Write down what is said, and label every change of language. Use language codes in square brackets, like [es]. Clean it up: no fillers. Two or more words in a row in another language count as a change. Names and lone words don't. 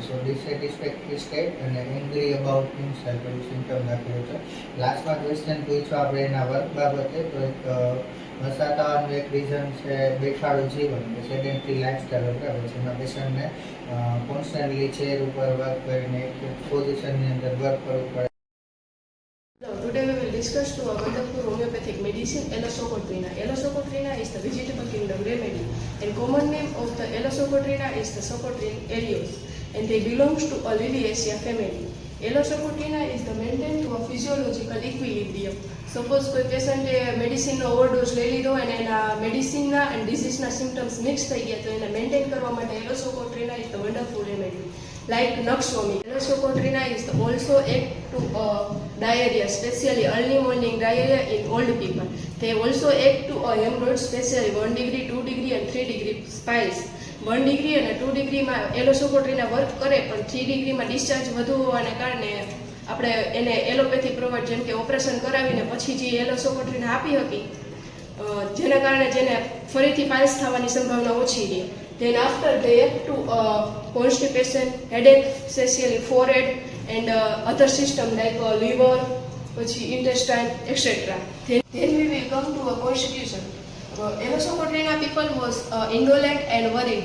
[en] So dissatisfactory state [gu] અને [en] angry about himself [gu] એવું સિમ્ટમ લખ્યું છે. લાસ્ટમાં ક્વેશ્ચન પૂછ્યો આપણે એના વર્ક બાબતે, તો એક મસાતાનું એક રીઝન છે બેઠાડું જીવન કે [en] sedentary lifestyle [gu] બરાબર છે. એમાં પેશન્ટને [en] constantly chair [gu] ઉપર વર્ક કરીને એક પોઝિશનની અંદર વર્ક કરવું પડે. [en] Today we will discuss to a wonderful homeopathic medicine, Elasocotrina. Elasocotrina is the vegetable kingdom remedy, and common name of the Elasocotrina is the Socotrin elios, and they belongs to a Liliaceae family. Elasocotrina is the maintained to a physiological equilibrium. [gu] સપોઝ કોઈ પેશન્ટે મેડિસિનનો ઓવરડોઝ લઈ લીધો અને એના મેડિસિનના એન્ડ ડિઝીઝના સિમ્ટમ્સ મિક્સ થઈ ગયા, તો એને મેન્ટેન કરવા માટે એલોસોકોટ્રીના [en] is the wonderful remedy. Like Nuxvomi, Elasocotrina is also act to diarrhea, especially early morning diarrhea in old people. They also act to hemorrhoids, especially 1 degree, 2 degree and 3 degree piles. [gu] 1 degree અને 2 ડિગ્રીમાં એલોસોકોટ્રીના વર્ક કરે, પણ 3 ડિગ્રીમાં ડિસ્ચાર્જ વધુ હોવાને કારણે આપણે એને [en] allopathy provide, [gu] જેમ કે ઓપરેશન કરાવીને પછી જે એલોસોકોટ્રીના આપી હતી, જેના કારણે જેને ફરીથી પાઇલ્સ થવાની સંભાવના ઓછી રહે. [en] Then after they act to constipation, headache, especially forehead and other system like liver, પછી intestine, etc. Then we will come to a constitution. Elasocotrina people was indolent and worried.